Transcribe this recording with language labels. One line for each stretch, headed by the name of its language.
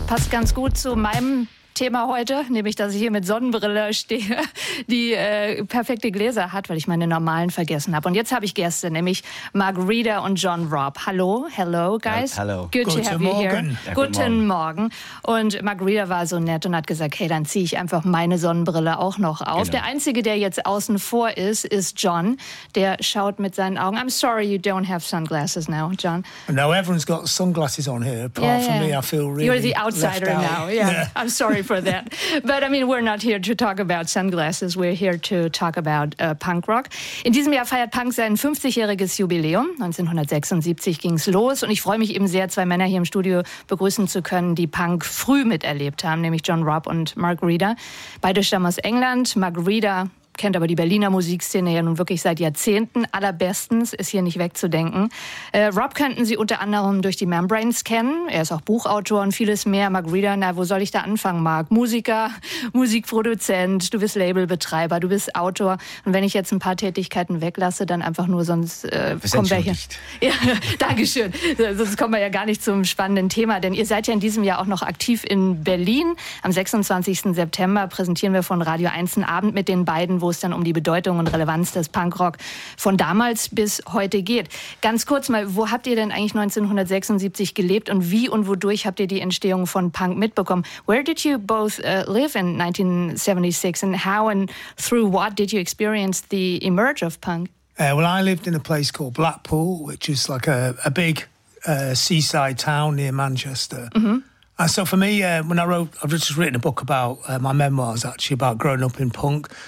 German: Passt ganz gut zu meinem Thema heute, nämlich, dass ich hier mit Sonnenbrille stehe, die perfekte Gläser hat, weil ich meine normalen vergessen habe. Und jetzt habe ich Gäste, nämlich Mark Reeder und John Robb. Hallo,
English: hello, guys.
German: Hallo. Guten Morgen. Und Mark Reeder war so nett und hat gesagt, hey, dann ziehe ich einfach meine Sonnenbrille auch noch auf. Genau. Der Einzige, der jetzt außen vor ist, ist John. Der schaut mit seinen Augen.
English: I'm sorry, you don't have sunglasses now, John. No, everyone's got sunglasses on here. Apart from me, I feel really You're the outsider left out. Now. Yeah. I'm sorry. For that. But I mean, we're not here to talk about sunglasses. We're here to talk about punk rock.
German: In diesem Jahr feiert Punk sein 50-jähriges Jubiläum. 1976 ging es los. Und ich freue mich eben sehr, zwei Männer hier im Studio begrüßen zu können, die Punk früh miterlebt haben, nämlich John Robb und Mark Reeder. Beide stammen aus England. Mark Reeder kennt aber die Berliner Musikszene ja nun wirklich seit Jahrzehnten. Allerbestens ist hier nicht wegzudenken. Robb könnten Sie unter anderem durch die Membranes kennen. Er ist auch Buchautor und vieles mehr. Mark Reeder, na, wo soll ich da anfangen, Mark? Musiker, Musikproduzent, du bist Labelbetreiber, du bist Autor. Und wenn ich jetzt ein paar Tätigkeiten weglasse, dann einfach nur, sonst kommen wir hier. Ja, danke schön. Sonst kommen wir ja gar nicht zum spannenden Thema. Denn ihr seid ja in diesem Jahr auch noch aktiv in Berlin. Am 26. September präsentieren wir von Radio 1 einen Abend mit den beiden, wo es dann um die Bedeutung und Relevanz des Punkrock von damals bis heute geht. Ganz kurz mal, wo habt ihr denn eigentlich 1976 gelebt und wie und wodurch habt ihr die Entstehung von Punk mitbekommen?
English: Where did you both live in 1976 and how and through what did you experience the emerge of Punk? Well, I lived in a place called Blackpool, which is like a big seaside town near Manchester. Mm-hmm. And so for me, when I wrote, I've just written a book about my memoirs, actually, about growing up in punk.